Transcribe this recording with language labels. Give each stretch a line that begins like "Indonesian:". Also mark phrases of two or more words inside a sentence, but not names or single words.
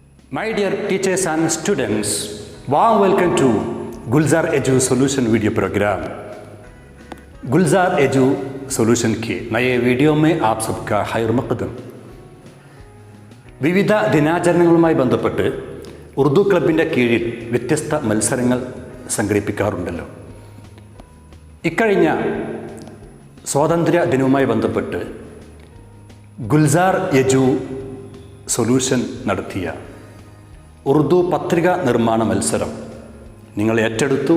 English: My dear teachers and students, warm welcome to Gulzaar Edu Solution video program.
Hindi: गुलजार एजू सॉल्यूशन के नए वीडियो में आप सबका खैर मक़दम.
Malayalam: വിവിധ ദിനാചരണങ്ങളുമായി ബന്ധപ്പെട്ട് ഉറുദു ക്ലബിൻ്റെ കീഴിൽ വ്യത്യസ്ത മത്സരങ്ങൾ സംഘടിപ്പിക്കാറുണ്ടല്ലോ. ഇക്കഴിഞ്ഞ സ്വാതന്ത്ര്യ ദിനവുമായി ബന്ധപ്പെട്ട് ഗുൽസാർ എജു സൊല്യൂഷൻ നടത്തിയ ഉറുദു പത്രിക നിർമ്മാണ മത്സരം നിങ്ങൾ ഏറ്റെടുത്തു.